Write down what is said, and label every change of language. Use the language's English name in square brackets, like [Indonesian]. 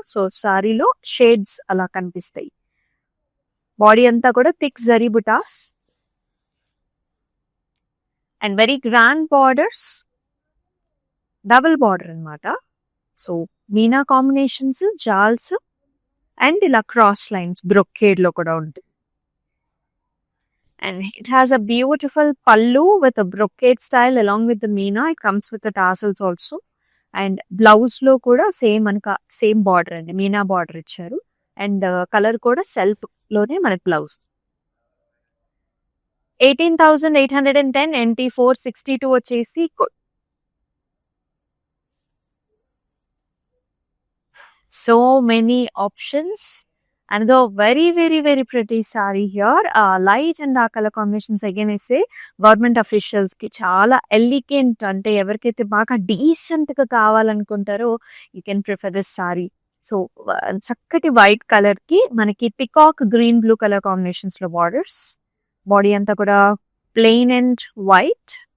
[Telugu] So సారీలో shades అలా కనిపిస్తాయి. బాడీ అంతా కూడా thick zari buttas and very grand borders, double border అన్నమాట. సో మీనా కాంబినేషన్స్, జాల్స్ అండ్ ఇలా క్రాస్ లైన్స్ బ్రొకేడ్ లో కూడా ఉంటుంది. [English] And it has a beautiful pallu with a brocade style along with the meena. It comes with the tassels also. And blouse lo kuda same anka same border andi, meena border icharu. And color kuda self lone manaki blouse. [Telugu] 18,810 NT 462 వచ్చేసి code. [English] So many options. Another very very very pretty saree here. Light and dark color combinations again I say government officials ki [Telugu] చాలా elegant, అంటే ఎవరికైతే బాగా decent గా కావాలనుకుంటారో [English] You can prefer this sari. [Telugu] So చక్కటి white colour కి మనకి peacock green blue colour combinations లో borders, body అంతా కూడా ప్లెయిన్ అండ్ వైట్.